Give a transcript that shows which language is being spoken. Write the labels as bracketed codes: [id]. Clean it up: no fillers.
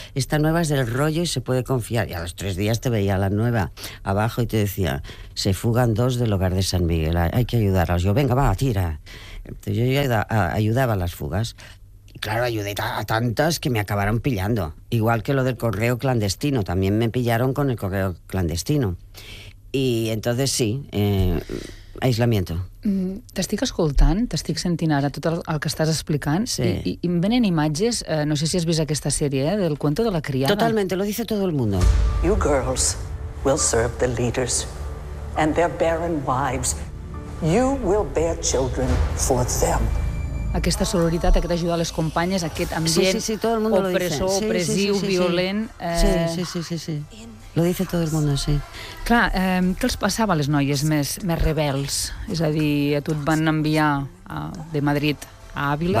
[es] Esta nueva es del rollo y se puede confiar. Y a los 3 días te veía la nueva abajo y te decía, se fugan 2 del hogar de San Miguel, hay que ayudarlos. Yo, venga, va, tira. Entonces yo ayudaba a las fugas. Y claro, ayudé a tantas que me acabaron pillando. Igual que lo del correo clandestino, también me pillaron con el correo clandestino. Y entonces sí, aislamiento. [ca] T'estic escoltant, t'estic sentint ara tot el que estàs explicant, sí. I em venen imatges, no sé si has vist aquesta sèrie, del cuento de la criada. [es] Totalmente, lo dice todo el mundo. [en] You girls will serve the leaders and their barren wives. You will bear children for them. [ca] Aquesta sororitat, aquest ajudar les companyes, aquest ambient [es] sí, todo el mundo opressor, lo dice. [ca] Opressiu, sí, violent... [es] Sí. Lo dice todo el mundo, sí. [ca] Clar, què els passava a les noies més rebels? És a dir, a tu et van enviar de Madrid a Ávila,